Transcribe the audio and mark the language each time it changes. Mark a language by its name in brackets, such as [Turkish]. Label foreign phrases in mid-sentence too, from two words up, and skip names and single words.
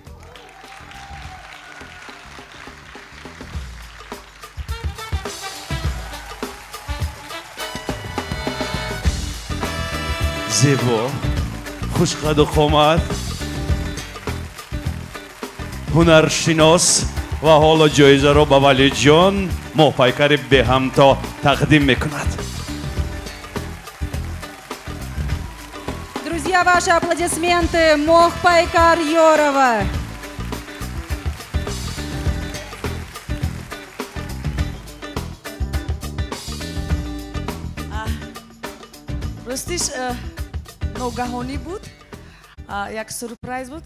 [Tajik] зебо, хушқаду қомат, ҳунаршинос ва ҳоло ҷоизаро ба Валиҷон моҳпайкари беҳамто тақдим мекунад. [Russian] Друзья, ваши аплодисменты Моҳпайкар Ёрова. [Tajik] Ростиш ногаҳонӣ буд, як сурпрайз буд.